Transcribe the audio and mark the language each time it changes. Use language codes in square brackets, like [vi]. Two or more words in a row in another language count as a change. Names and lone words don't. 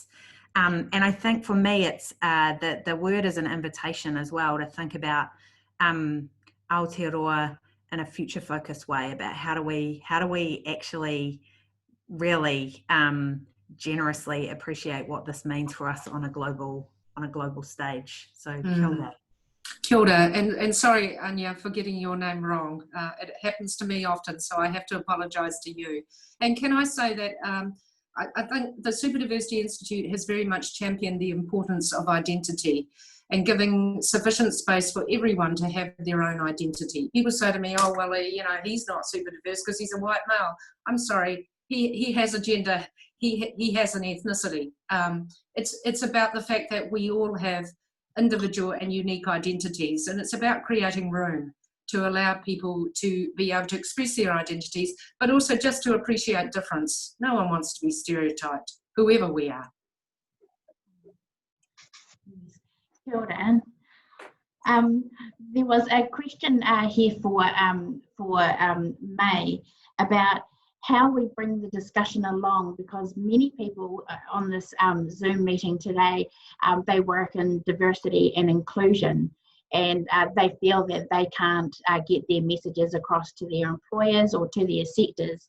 [en] And I think for me, it's that the word is an invitation as well to think about Aotearoa in a future-focused way, about how do we actually really generously appreciate what this means for us on a global stage. [mi] So kia ora. Kia ora, [en] and sorry, Anya, for getting your name wrong. It happens to me often, so I have to apologise to you. And can I say that I think the Superdiversity Institute has very much championed the importance of identity and giving sufficient space for everyone to have their own identity. People say to me, oh, well, you know, he's not super diverse because he's a white male. I'm sorry, he has a gender, he has an ethnicity. It's about the fact that we all have individual and unique identities, and it's about creating room to allow people to be able to express their identities, but also just to appreciate difference. No one wants to be stereotyped, whoever we are. [mi] Kia ora. [en] There was a question here for Mai about how we bring the discussion along, because many people on this Zoom meeting today, they work in diversity and inclusion, and they feel that they can't get their messages across to their employers or to their sectors.